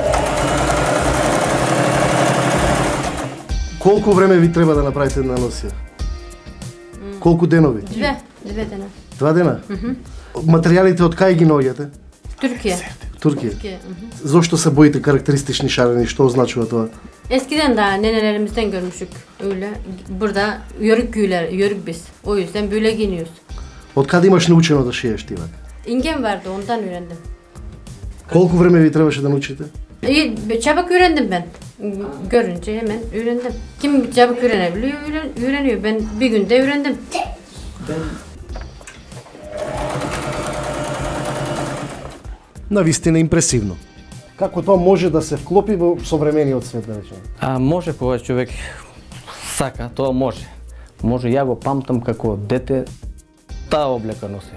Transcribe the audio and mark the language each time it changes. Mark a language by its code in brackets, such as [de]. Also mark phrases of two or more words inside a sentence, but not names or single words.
[mk] Колку време ви треба да направите една носија? Колку денови? Две дена. 2 дена? Материјалите од кај ги наоѓате? Туркија. Туркија. Zошто се боите карактеристични шарени? Што означува тоа? [tr] Eskiden daha nenelerimizden görmüştük öyle. Burada yörük güler, yörük biz. O yüzden böyle giyiniyoruz. [mk] Од каде имаш научено да шиеш ти? [tr] İngem vardı, ondan öğrendim. Колку време ви требаше да научите? Çabuk öğrendim ben. Görünce hemen öğrendim. Kim çabuk öğrenebiliyor, öğreniyor. Ben bir günde öğrendim. [mk] Навистина импресивно. Како тоа може да се вклопи во современиот свет, да речеме? Може кога човек сака, тоа може. Може, ја го памтам како дете, таа облека носи.